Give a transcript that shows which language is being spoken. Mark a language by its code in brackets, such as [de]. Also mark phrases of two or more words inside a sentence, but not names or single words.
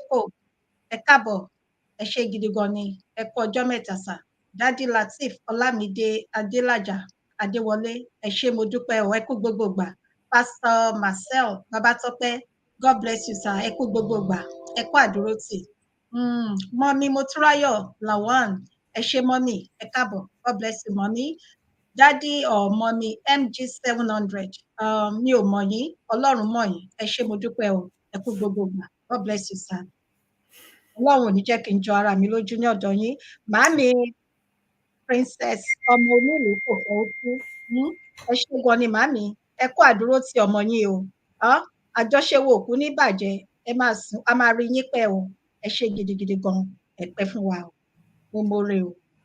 [yo] Dádì Rufo, ẹ káàbọ̀ ẹ ṣé gidi gan ni ẹ kú ọjọ́ mẹ́ta sà Dádì Lateef Ọlámídé Adélàjà Adéwọlé ẹ ṣé mo dúpẹ́ ẹ kú gbogbo gbà Pastor Marcel Babátọ́pẹ́ [en] God bless you [yo] sir ẹ kú gbogbo gbà ẹ kú àdúrótì mọ́mí Motúráyọ̀ Lawan ẹ ṣé mọ́mí ẹ káàbọ̀ [en] God bless you [yo] mọ́mí Dádì mọ́mí MG 700 mi ò mọ̀ yín Ọlọ́run mọ̀ yín ẹ ṣé mo dúpẹ́ o ẹ kú gbogbo gbà [en] God bless you sir [yo] Ọlọ́run ò ní jẹ́ kí n jọ ara mi lójú ní ọ̀dọ̀ yín màámi Princess ọmọ onílùú kò fẹ́ ó kú ẹ ṣé gan ni màámi ẹ kú àdúrótì ọmọ yín o àjọṣe wo òkú ní bàjẹ́ ẹ máa sùn a máa rí yín pẹ́ o ẹ ṣé gidigidi gan ẹ pẹ́ fún wa o mo more o